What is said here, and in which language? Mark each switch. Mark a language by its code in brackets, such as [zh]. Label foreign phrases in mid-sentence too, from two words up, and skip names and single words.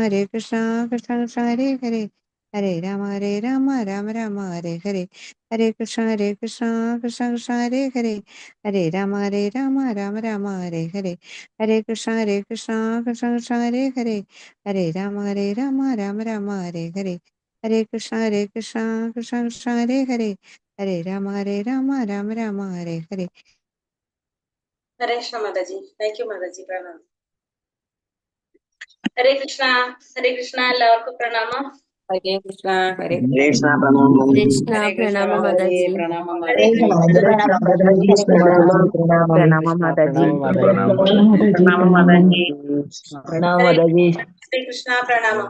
[sa] കൃഷ്ണ ഹരേ ഹരേ ഹരേ രാമ രാമ രാമ ഹരേ ഹരേ ഹരേ കൃഷ്ണ കൃഷ്ണ ഹരേ ഹരേ ഹരേ രാമ രാമ രാമ ഹരേ ഹരേ ഹരേ കൃഷ്ണ കൃഷ്ണ ഹരേ ഹരേ ഹരേ രാമ രാമ രാമ ഹരേ ഹരേ ഹരേ കൃഷ്ണ കൃഷ്ണ ഹരേ ഹരേ ഹരേ രാമ രാമ രാമ ഹരേ ഹരേ. ഹരേ കൃഷ്ണ [ml] മാതാജി. [en] thank you [ml] മാതാജി. പ്രണാമം. [sa] ഹരേ കൃഷ്ണ [ml] എല്ലാവർക്കും പ്രണാമം. [sa] ഹരേ കൃഷ്ണ [ml] പ്രണാമം. പ്രണാമം മാതാജി. ശ്രീ കൃഷ്ണ പ്രണാമം.